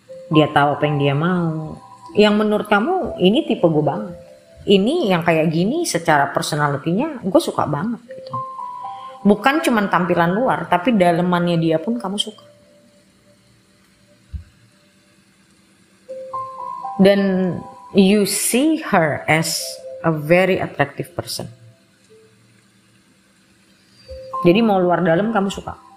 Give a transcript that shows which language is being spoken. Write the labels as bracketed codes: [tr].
[id] Dia tahu apa yang dia mau. Yang menurut kamu ini tipe gue banget. ini yang kayak gini secara personalitinya gue suka banget gitu. Bukan cuman tampilan luar, tapi dalemannya dia pun kamu suka. [en] Dan you see her as a very attractive person. [id] Jadi mau luar dalam kamu suka.